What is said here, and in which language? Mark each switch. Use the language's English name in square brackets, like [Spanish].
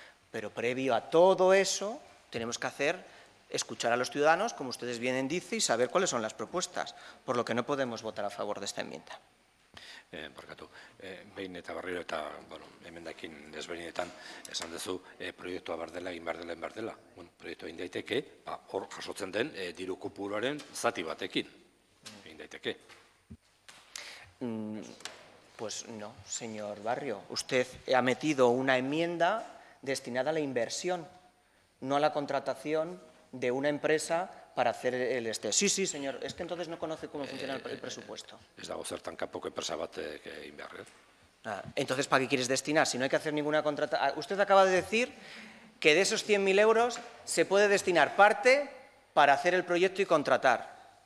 [Spanish] Pero previo a todo eso, tenemos que escuchar a los ciudadanos, como ustedes bien dicen, y saber cuáles son las propuestas, por lo que no podemos votar a favor de esta enmienda. [Basque] Barkatu, behin eta berriro eta emendakin desberdinetan esan duzu proiektua behar dela, egin behar dela. Proiektua egin daiteke, hor jasotzen den diru kopuruaren zati batekin. Egin daiteke. [Spanish] Pues no, señor Barrio. Usted ha metido una enmienda destinada a la inversión, no a la contratación de una empresa para hacer el Sí, señor, es que entonces no conoce cómo funciona el presupuesto. [Basque] Ez dago zertan kanpoko enpresa bat egin behar. [Spanish] Entonces, ¿para qué quieres destinar? Si no hay que hacer ninguna contratación. Usted acaba de decir que de esos 100.000 euros se puede destinar parte para hacer el proyecto y contratar.